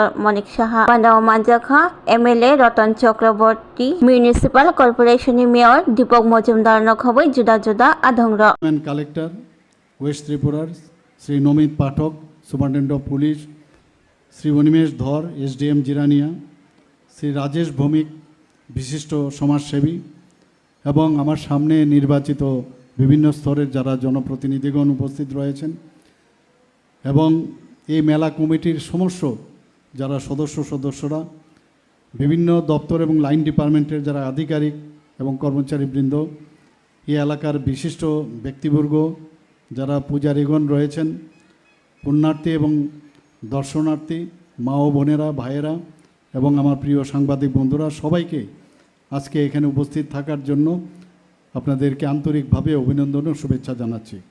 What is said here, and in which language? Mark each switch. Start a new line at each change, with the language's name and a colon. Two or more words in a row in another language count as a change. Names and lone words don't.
Kok Borok: Monik Shaha Pandao Manjakha MLA Ratan Chakraborty Municipal Corporation Mayor Deepak Mojumdar Nokhobai Juda Juda Adhangra
English: Collector West Tripura Sri Nomit Pathak Superintendent of Police Sri Onimesh Dhar SDM Jirania Sri Rajesh Bhomik
Bangla: বিশিষ্ট সমাজসেবী এবং আমার সামনে নির্বাচিত বিভিন্ন স্তরের যারা জনপ্রতিনিধিগণ উপস্থিত রয়েছেন এবং এই মেলা কমিটির সমস্ত যারা সদস্যরা বিভিন্ন দপ্তর এবং লাইন ডিপার্টমেন্টের যারা আধিকারিক এবং কর্মচারীবৃন্দ এই এলাকার বিশিষ্ট ব্যক্তিবর্গ যারা পূজারীগণ রয়েছেন পুণ্যার্থী এবং দর্শনার্থী মা ও বোনেরা ভাইয়েরা এবং আমার প্রিয় সাংবাদিক বন্ধুরা সবাইকে আজকে এখানে উপস্থিত থাকার জন্য আপনাদেরকে আন্তরিকভাবে অভিনন্দন ও শুভেচ্ছা জানাচ্ছি।